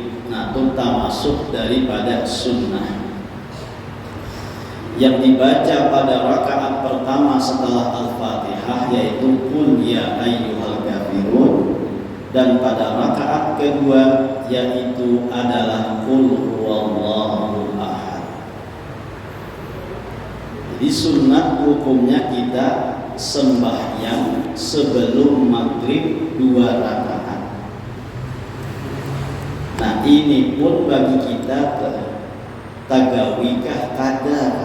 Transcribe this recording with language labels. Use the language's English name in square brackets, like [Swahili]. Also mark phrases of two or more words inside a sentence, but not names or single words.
[Indonesian] Nah, itu termasuk daripada sunnah yang dibaca pada rakaat pertama setelah Al-Fatihah, yaitu Qul ya ayyuhal kafirun, dan pada rakaat kedua yaitu adalah Qul huwallahu ahad. Jadi sunat hukumnya kita sembahyang sebelum maghrib 2 rakaat. [Banjar] Nah, ini pun bagi kita tagawikah kadar.